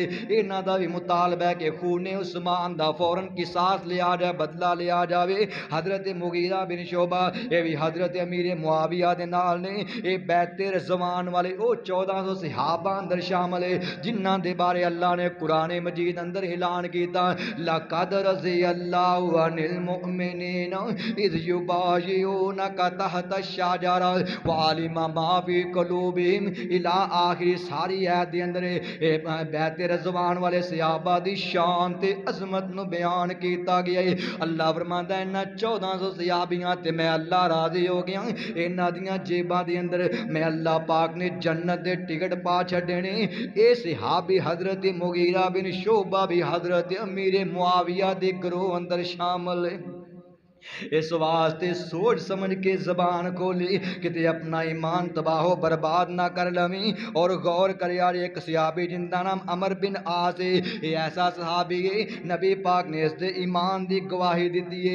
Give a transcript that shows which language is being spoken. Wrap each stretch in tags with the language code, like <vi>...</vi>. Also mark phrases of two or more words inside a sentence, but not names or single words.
<pa>انہاں دا بھی مطالبہ ہے کہ خون عثمان دا فوراً قصاص لیا جائے، بدلہ لیا جاوے۔ حضرت مغیرہ بن شعبہ، یہ بھی حضرت امیر معاویہ دے نال نے، اے بیعت رضوان والے او 1400 صحابہ اندر شامل ہے جنہاں دے بارے اللہ نے قرآن مجید اندر اعلان کیتا</pa> <ar>لقد رضی اللہ عن المؤمنین اذ یبایعونک تحت الشجرہ وعلم ما فی قلوبہم الی آخر</ar> <pa>ساری آیت دے اندر بیعت رضوان والے صحابہ دی شان تے عظمت نو بیان کیتا گیا ہے۔ اللہ فرماندا ہے انہاں 1400 صحابیاں تے میں اللہ راضی ہو گیا، انہاں دیاں جیباں دے اندر میں اللہ پاک نے جنت دے ٹکٹ پا چھڈے نے۔ اے صحابی حضرت مغیرہ بن شعبہ بھی حضرت امیر معاویہ دے گروہ اندر شامل ہے۔ اس واسطے سوچ سمجھ کے زبان کھولی کہ اپنا ایمان تباہ و برباد نہ کر لویں، اور غور کر یار ایک صحابی جن دا نام عمر بن عاص ہے، یہ ایسا صحابی ہے نبی پاک نے اس دے ایمان دی گواہی دیتی ہے۔</pa>